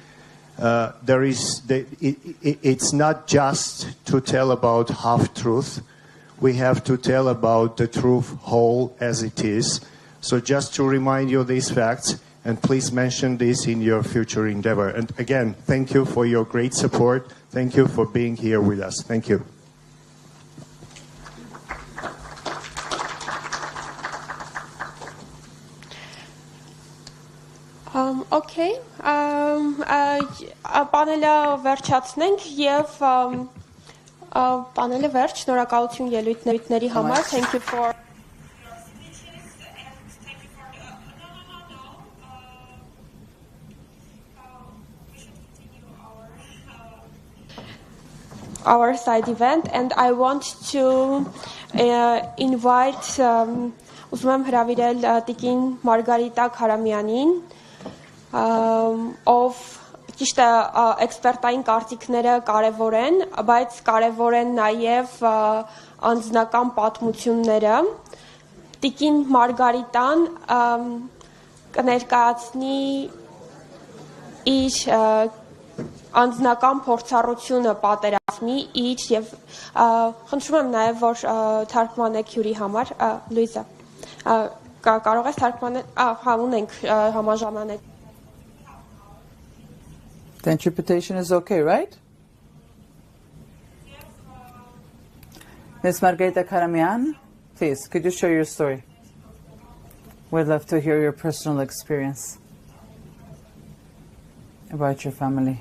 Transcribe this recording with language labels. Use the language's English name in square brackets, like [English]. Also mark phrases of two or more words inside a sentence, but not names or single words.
[English] It's not just to tell about half-truth. We have to tell about the truth whole as it is. So just to remind you of these facts, and please mention this in your future endeavor. And again, thank you for your great support. Thank you for being here with us. Thank you. Okay. [Armenian] Պանելը վերջացնենք եւ պանելը վերջ, շնորհակալություն ելույթների համար. [English] Thank you for our side event, and I want to invite [Armenian] ուզում եմ հրավիրել տիկին Մարգարիտա Քարամյանին, ով ճիշտ է էքսպերտային կարծիքները կարևոր են, բայց կարևոր են նաև անձնական պատմությունները. Տիկին Մարգարիտան կներկայացնի իր անձնական փորձառությունը պատերազմի իր եւ խնդրում եմ նաեւ որ թարգմանեք հյուրի համար Լուիզա կարող ես թարգմանել հա ունենք համաժամանակ. [English] The interpretation is okay, right? Ms. Margarita Karamian, please, could you share your story? We'd love to hear your personal experience about your family.